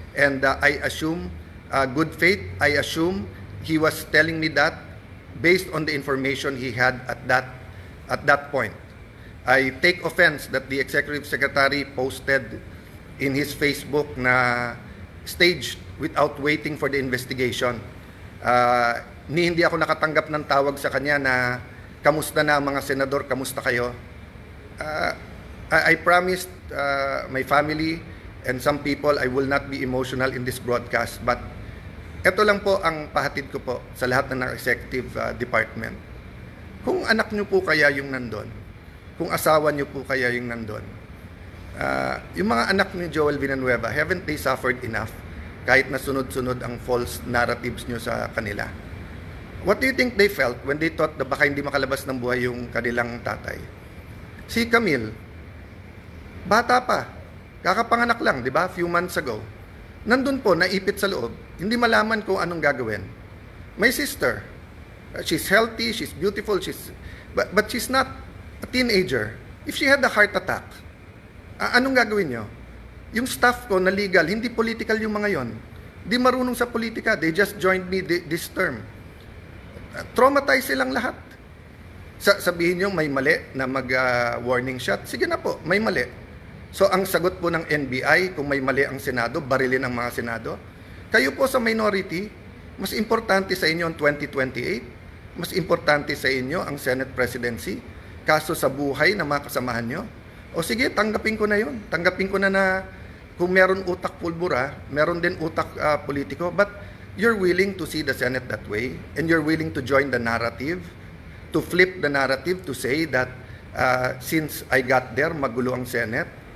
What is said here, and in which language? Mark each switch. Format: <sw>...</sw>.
<en>And I assume good faith. I assume he was telling me that based on the information he had at that point. I take offense that the Executive Secretary posted in his Facebook na staged without waiting for the investigation.</en> <tl>Hindi ako nakatanggap ng tawag sa kanya na kamusta na mga senador, kamusta kayo?</tl> <en>I promised my family and some people I will not be emotional in this broadcast, but</en> <tl>ito lang po ang pahatid ko po sa lahat ng executive department. Kung anak nyo po kaya yung nandun, kung asawa nyo po kaya yung nandun, yung mga anak ni Joel Villanueva,</tl> <en>haven't they suffered enough</en> <tl>kahit na sunod-sunod ang</tl> <en>false narratives</en> <tl>nyo sa kanila?</tl> <en>What do you think they felt when they thought</en> <tl>na baka hindi makalabas ng buhay yung kanilang tatay? Si Camille, bata pa, kakapanganak lang, di ba?</tl> <en>Few months ago.</en> <tl>Nandun po, naipit sa loob, hindi malaman kung anong gagawin.</tl> <en>My sister, she's healthy, she's beautiful, but she's not a teenager. If she had a heart attack,</en> <tl>anong gagawin nyo? Yung staff ko na legal, hindi political yung mga yon. Di marunong sa politika,</tl> <en>they just joined me this term.</en> <tl>Traumatized silang lahat. Sabihin nyo may mali na mag-warning shot, sige na po, may mali. So ang sagot po ng NBI, kung may mali ang Senado, barilin ang mga Senado. Kayo po sa minority, mas importante sa inyo ang 2028, mas importante sa inyo ang Senate presidency, kaso sa buhay ng mga kasamahan nyo. O sige, tanggapin ko na yun. Tanggapin ko na kung meron utak pulbura, meron din utak politiko,</tl> <en>but you're willing to see the Senate that way, and you're willing to join the narrative, to flip the narrative, to say that since I got there,</en> <tl>magulo ang Senate.</tl>